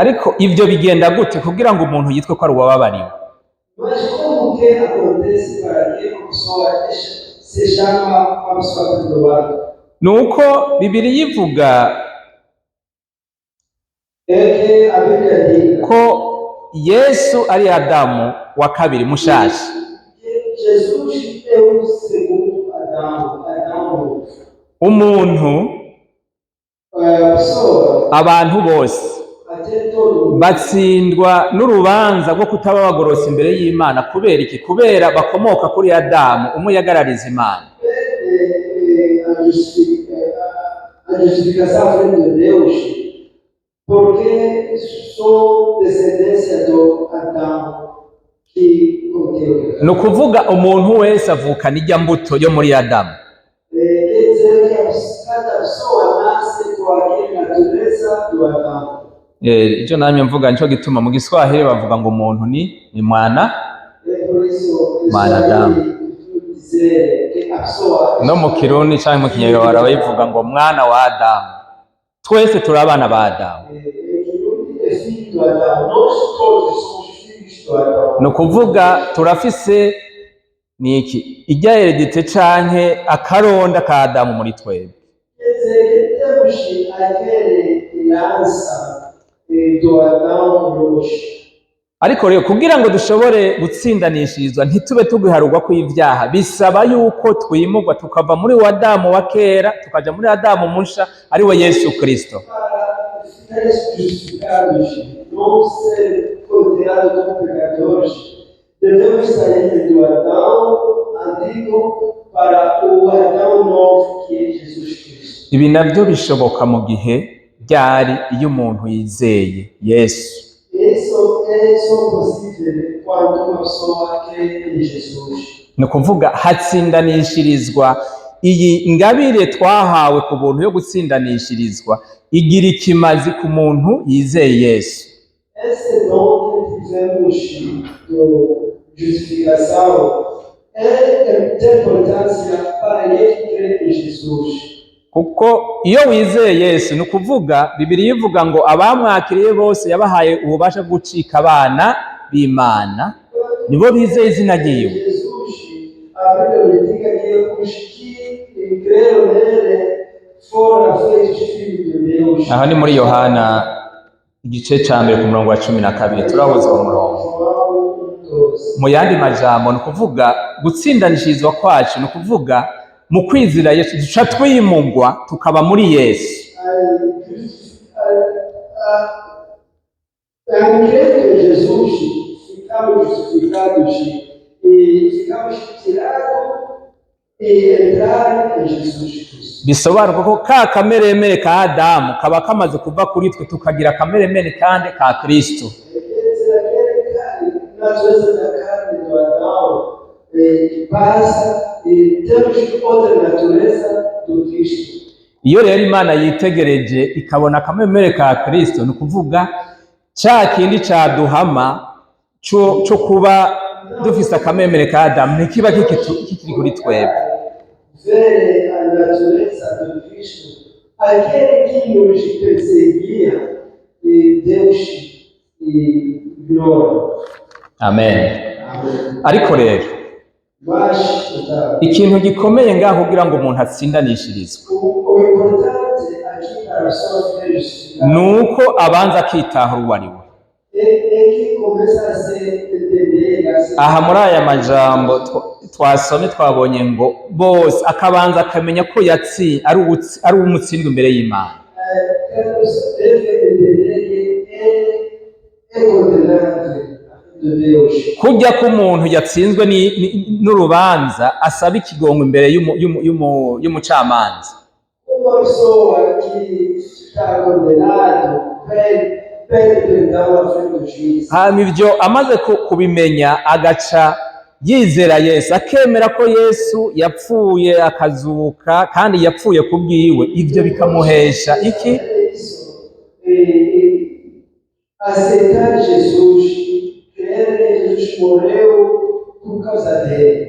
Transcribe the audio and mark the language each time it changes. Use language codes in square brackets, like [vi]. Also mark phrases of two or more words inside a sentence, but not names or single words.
[rn] Ariko ivyo bigenda gute kugira ngo umuntu yitwe ko ari uwababariwe? [pt] Mas como que acontece para que uma pessoa se chama uma pessoa perdoada? [rn] Nuko Bibiliya ivuga [pt] É que a Bíblia diz [rn] ko Yesu ari Adamu wa kabiri mushasha. [pt] que Jesus é o segundo Adão, novo. [rn] Umuntu, [pt] A pessoa, [rn] abantu bose [pt] até todo mundo, [rn] batsindwa n'urubanza rwo kutaba bagorose imbere y'Imana. Kubera iki? Kubera bakomoka kuri Adamu, umwe yagarariza Imana. [pt] a justificação frente de Deus, porque sou descendência do Adão. [fr] qui contient. [rn] ni ukuvuga umuntu wese avukana ijya mbuto yo muri Adamu. [pt] Quer dizer que cada pessoa nasce com aquela natureza do Adão. [rn] Icyo namye mvuga nicyo gituma mu Giswahili bavuga ngo umuntu ni mwana [pt] Por isso, Adamu. dizer que a pessoa [rn] no mu Kirundi cyangwa mu Kinyarwanda bayivuga ngo mwana wa Adamu. Twese turi abana ba Adamu. [pt] é filho do Adão. Nós todos somos filhos do Adão. [rn] Ni ukuvuga turafise niki ijya heredite canke akaronda ka Adamu muri twebwe. [pt] Quer dizer que temos aquela herança do Adão hoje. [rn] Ariko rero kugira ngo dushobore gutsindanishirizwa ntitube tugiharugwa kw'ivyaha, bisaba yuko twimurwa tukava muri wa Adamu wa kera tukaja muri Adamu musha ari we Yesu Kristo. [pt] Para ficar justificados, não ser considerados como pecadores, devemos sair do Adão antigo para o Adão novo que é Jesus Cristo. [rn] Ibi navyo bishoboka mu gihe byari iyo umuntu yizeye Yesu. [pt] Isso é só possível quando uma pessoa crê em Jesus. [rn] Ni ukuvuga hatsindanishirizwa iyi ngabire twahawe ku buntu yo gutsindanishirizwa igira ikimazi ku muntu yizeye Yesu. [pt] Esse dom que tivemos de justificação tem importância para aquele que crê em Jesus. [rn] Kuko iyo wizeye Yesu ni ukuvuga Bibiliya ivuga ngo abamwakiriye bose yabahaye ububasha bwo gucika abana b'Imana nibo bizeye izina ryiwe. [pt] Jesus, a Bíblia indica que os que creram nele foram feitos filhos de Deus. [rn] Aha ni muri Yohana igice ca mbere ku murongo wa 12 turabuze uwo murongo. Mu yandi majambo ni ukuvuga gutsindanishirizwa kwacu ni ukuvuga mu kwizera Yesu duca twimugwa tukaba muri Yesu. [pt] Em crer em Jesus, ficamos justificados e ficamos tirados e entrar em Jesus Cristo. [rn] Bisobanura ko ka kameremere ka Adamu kaba kamaze kuva kuri twe tukagira kameremere kandi ka Kristo. [pt] Quer dizer, aquela natureza da carne do Adão que passa e temos outra natureza do Cristo. [rn] Iyo rero Imana yitegereje ikabona kameremere ka Kristo ni ukuvuga cya kindi caduhama cyo kuba dufise akameremere ka Adamu ntikiba kikiri kuri twebwe. [pt] Ver a natureza do Cristo, aquele que nos perseguia, e Deus ignora. [rn] Amen. [pt] Amém. [rn] Ariko rero [pt] Mas [rn] ikintu gikomeye ngaho kugira ngo umuntu atsindanishirizwe [pt] o importante aqui para a pessoa ter justificado [rn] nuko abanza akitahura uwo ari we. [pt] é que começa a se entender, a se [rn] Aha muri aya majambo twasomye twabonye ngo bose akabanza akamenya ko ari umutsindwa imbere y'Imana. [pt] cada pessoa deve entender que é condenado de Deus. [rn] Kujya ko umuntu yatsinzwe n'urubanza asaba ikigongo imbere y'umucamanza. [pt] Uma pessoa que está condenado pede perdão à frente do juiz. [rn] Hama ibyo amaze kubimenya agaca yizera Yesu akemera ko Yesu yapfuye akazuka kandi yapfuye kubwiwe, ibyo bikamuhesha iki? [pt] Aceitar Jesus, crer que Jesus morreu por causa dele.